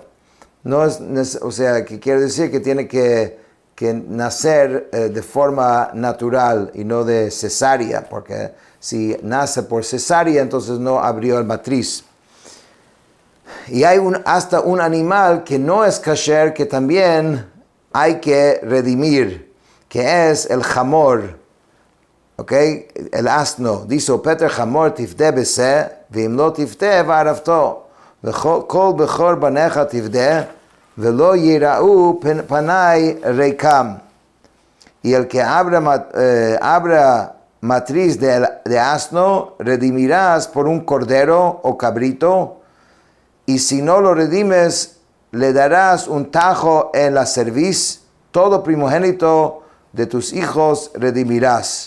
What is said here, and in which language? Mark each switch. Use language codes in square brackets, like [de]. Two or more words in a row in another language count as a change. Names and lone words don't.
[es] No es, o sea, que quiere decir que tiene que nacer de forma natural y no de cesárea, porque si nace por cesárea, entonces no abrió el matriz. Y hay hasta un animal que no es kasher, que también hay que redimir, que es el jamor, ¿ok? El asno. Dice, [he] פטר חמור תפדה בשה ואם לא תפדה וערפתו, כל בכור בניך תפדה ולא יראו פני ריקם. [es] Y el que abra matriz de asno, redimirás por un cordero o cabrito, y si no lo redimes, le darás un tajo en la cerviz, todo primogénito de tus hijos redimirás.